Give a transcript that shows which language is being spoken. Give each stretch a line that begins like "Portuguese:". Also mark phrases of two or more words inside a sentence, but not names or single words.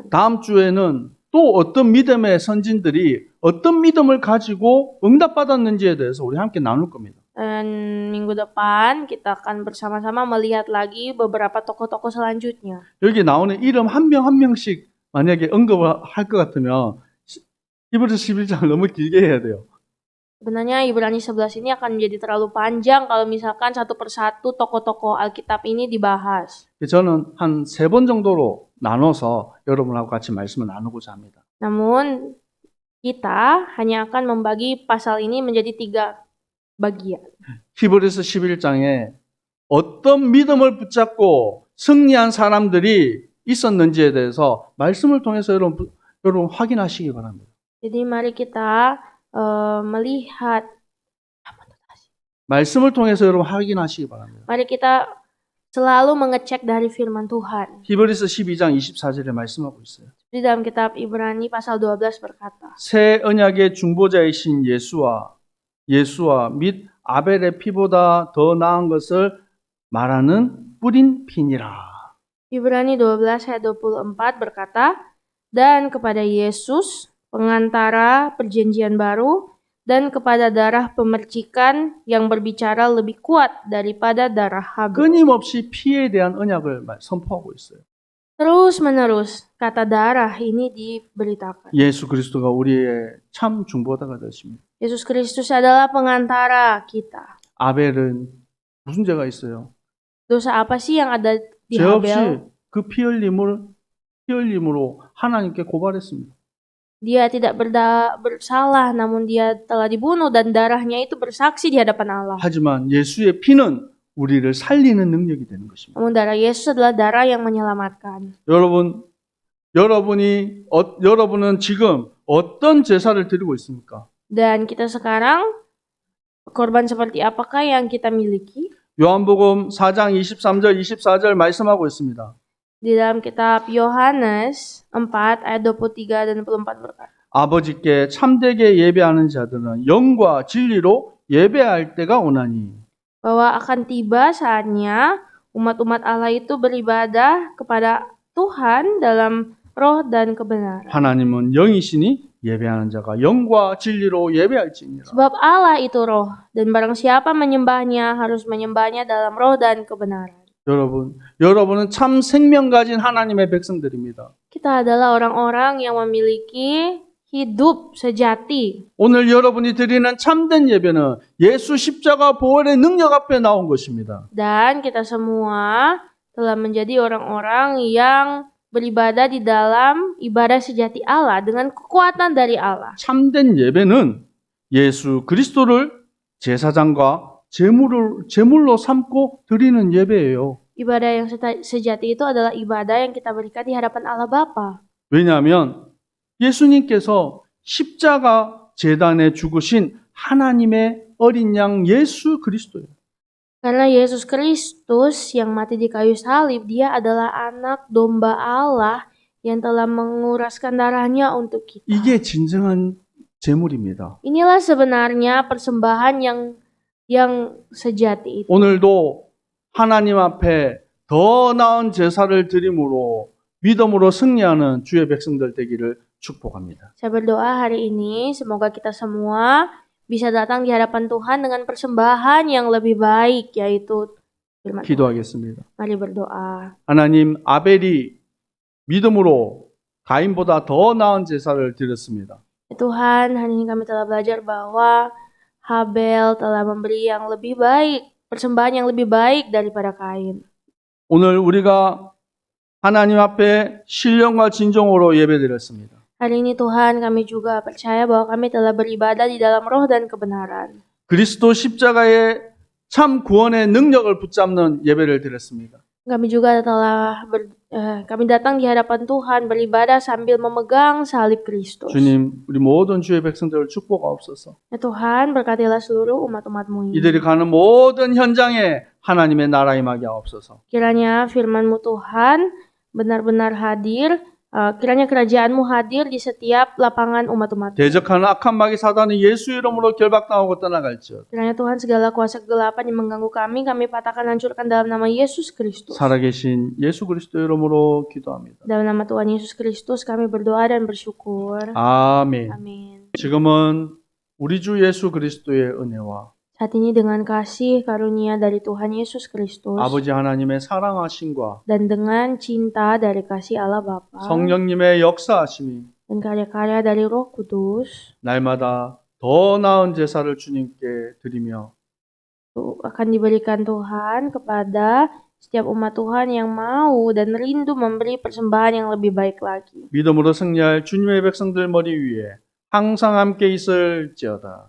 Korean: 다음 주에는 또 어떤 믿음의 선진들이 어떤 믿음을 가지고 응답받았는지에 대해서 우리 함께 나눌 겁니다.
Indonesian: Dan minggu depan kita akan bersama-sama melihat lagi beberapa tokoh-tokoh selanjutnya.
Korean: 여기 나오는 이름 한 명 한 명씩 만약에 언급을 할 것 같으면 히브리서 11장을 너무 길게 해야 돼요.
Indonesian: Sebenarnya Ibrani 11 ini akan menjadi terlalu panjang kalau misalkan satu persatu tokoh-tokoh Alkitab ini dibahas.
Korean: 저는 한 3번 정도로 나눠서 여러분하고 같이 말씀을 나누고자 합니다.
Indonesian: Namun kita hanya akan membagi pasal ini menjadi 3 bagian.
Korean: 히브리서 11장에 어떤 믿음을 붙잡고 승리한 사람들이 있었는지에 대해서 말씀을 통해서 여러분 확인하시기 바랍니다.
Indonesian: Jadi mari kita melihat
Korean: 말씀을 통해서 여러분 확인하시기 바랍니다.
Indonesian: mari kita selalu mengecek dari firman Tuhan.
Korean: 히브리서 12장 24절에 말씀하고 있어요.
Indonesian: Di dalam kitab Ibrani pasal 12 berkata,
Korean: 새 언약의 중보자이신 예수와 및 아벨의 피보다 더 나은 것을 말하는 뿌린 피니라.
Indonesian: Ibrani 12 ayat 24 berkata, dan kepada Yesus, pengantara perjanjian baru, dan kepada darah pemercikan yang berbicara lebih kuat daripada darah Habel.
Korean: 끊임없이 피에 대한 언약을 선포하고 있어요.
Indonesian: Terus-menerus kata darah ini diberitakan.
Korean: 예수 그리스도가 우리의 참 중보자가 되십니다.
Indonesian: Yesus Kristus adalah pengantara kita.
Korean: 아벨은 무슨 죄가 있어요?
Indonesian: Dosa apa sih yang ada di
Korean: 죄 없이
Indonesian: Habel?
Korean: 그 피 흘림으로 하나님께 고발했습니다.
Indonesian: Dia tidak bersalah, namun dia telah dibunuh dan darahnya itu bersaksi di hadapan Allah.
Korean: 하지만 예수의 피는 우리를 살리는 능력이 되는 것입니다.
Indonesian: Namun darah Yesus adalah darah yang menyelamatkan.
Korean: 여러분은 지금 어떤 제사를 드리고 있습니까?
Indonesian: Dan kita sekarang, korban seperti apakah yang kita miliki?
Korean: 요한복음 4장 23절 24절 말씀하고 있습니다.
Indonesian: Di dalam kitab Yohanes 4 ayat 23 dan 24 berkata,
Korean: 아버지께 참되게 예배하는 자들은 영과 진리로 예배할 때가 오나니
Indonesian: bahwa akan tiba saatnya umat-umat Allah itu beribadah kepada Tuhan dalam roh dan kebenaran.
Korean: 하나님은 영이시니 예배하는 자가 영과 진리로 예배할지니라.
Indonesian: Sebab Allah itu roh, dan barang siapa menyembahnya harus menyembahnya dalam roh dan kebenaran.
Korean: 여러분은 참 생명 가진 하나님의 백성들입니다.
Indonesian: Kita adalah orang-orang yang memiliki hidup sejati.
Korean: 오늘 여러분이 드리는 참된 예배는 예수 십자가 보혈의 능력 앞에 나온 것입니다.
Indonesian: Dan kita semua telah menjadi orang-orang yang beribadah di dalam ibadah sejati Allah dengan kekuatan dari Allah.
Korean: 참된 예배는 예수 그리스도를 제사장과 제물로 삼고 드리는 예배예요.
Indonesian: Ibadah yang sejati itu adalah ibadah yang kita berikan di hadapan Allah Bapa.
Korean: 왜냐하면 예수님께서 십자가 제단에 죽으신 하나님의 어린 양 예수 그리스도예요.
Indonesian: Karena Yesus Kristus yang mati di kayu salib, dia adalah anak domba Allah yang telah menguraskan darahnya untuk kita.
Korean: 이게 진정한 제물입니다.
Indonesian: Inilah sebenarnya persembahan yang sejati itu.
Korean: 오늘도 하나님 앞에 더 나은 제사를 드림으로 믿음으로 승리하는 주의 백성들 되기를 축복합니다.
Indonesian: Saya berdoa hari ini semoga kita semua bisa datang di hadapan Tuhan dengan persembahan yang lebih baik, yaitu firman Tuhan.
Korean: 기도하겠습니다.
Indonesian: Mari berdoa.
Korean: 하나님, 아벨이 믿음으로 가인보다 더 나은 제사를 드렸습니다.
Indonesian: Tuhan, hari ini kami telah belajar bahwa Habel telah memberi yang lebih baik, persembahan yang lebih baik daripada Kain.
Korean: 오늘 우리가 하나님 앞에 신령과 진정으로 예배드렸습니다.
Indonesian: Hari ini Tuhan, kami juga percaya bahwa kami telah beribadah di dalam roh dan kebenaran.
Korean: 그리스도 십자가의 참 구원의 능력을 붙잡는 예배를 드렸습니다.
Indonesian: Kami juga telah kami datang di hadapan Tuhan beribadah sambil memegang salib Kristus.
Korean: 주님, 우리 모든 주의 백성들을 축복하옵소서.
Indonesian: Ya Tuhan, berkatilah seluruh umat-umat-Mu ini.
Korean: 이들이 가는 모든 현장에 하나님의 나라 임하게 하옵소서.
Indonesian: Kiranya firman-Mu Tuhan benar-benar hadir. Kiranya kerajaan-Mu hadir di setiap lapangan umat-umat.
Korean: 대적하는 악한 마귀 사단이 예수 이름으로 결박당하고 떠나갈지어다.
Indonesian: Kiranya Tuhan segala kuasa kegelapan yang mengganggu kami patahkan, hancurkan dalam nama Yesus Kristus.
Korean: 살아계신 예수 그리스도 이름으로 기도합니다.
Indonesian: Dalam nama Tuhan Yesus Kristus kami berdoa dan bersyukur.
Korean: 아멘.
Indonesian: Amin.
Korean: 지금은 우리 주 예수 그리스도의 은혜와
Indonesian: Saat ini dengan kasih karunia dari Tuhan Yesus Kristus
Korean: 아버지 하나님의 사랑하심과
Indonesian: dan dengan cinta dari kasih Allah Bapa
Korean: 성령님의 역사하심이
Indonesian: dan karya-karya dari Roh Kudus
Korean: 날마다 더 나은 제사를 주님께 드리며
Indonesian: akan diberikan Tuhan kepada setiap umat Tuhan yang mau dan rindu memberi persembahan yang lebih baik lagi.
Korean: 믿음으로 승리할 주님의 백성들 머리 위에 항상 함께 있을지어다.